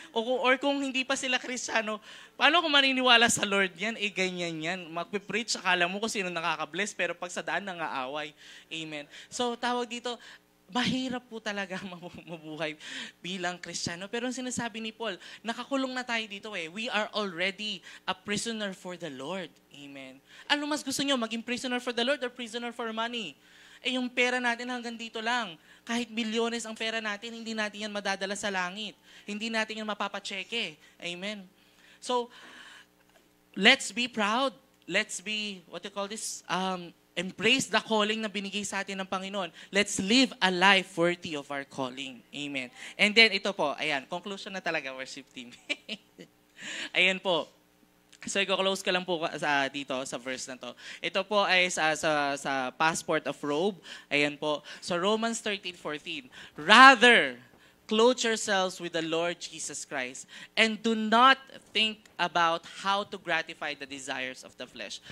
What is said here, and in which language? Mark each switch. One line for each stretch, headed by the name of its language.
Filipino: Or kung hindi pa sila Kristiyano, paano kung maniniwala sa Lord yan? Ganyan yan. Magpipreach, akala mo kung sino nakaka-bless, pero pag sa daan, nangaaway. Amen. So, tawag dito, mahirap po talaga mabuhay bilang Kristiyano. Pero ang sinasabi ni Paul, nakakulong na tayo dito eh.
English: We are already a prisoner for the Lord. Amen.
Filipino: Ano mas gusto nyo?
English: Maging prisoner for the Lord or prisoner for money?
Filipino: Yung pera natin hanggang dito lang. Kahit milyones ang pera natin, hindi natin yan madadala sa langit. Hindi natin yan mapapacheque. Amen.
English: So, let's be proud. Let's be, what you call this? Embrace the calling
Filipino: na binigay sa atin ng Panginoon.
English: Let's live a life worthy of our calling.
Filipino: Amen.
English: And then,
Filipino: ito po, ayan, conclusion na talaga, worship team. Ayan po. So, i-close ko lang po dito sa verse na to. Ito po ay sa passport of robe. Ayan po. So, Romans 13:14.
English: Rather, clothe yourselves with the Lord Jesus Christ and do not think about how to gratify the desires of the flesh.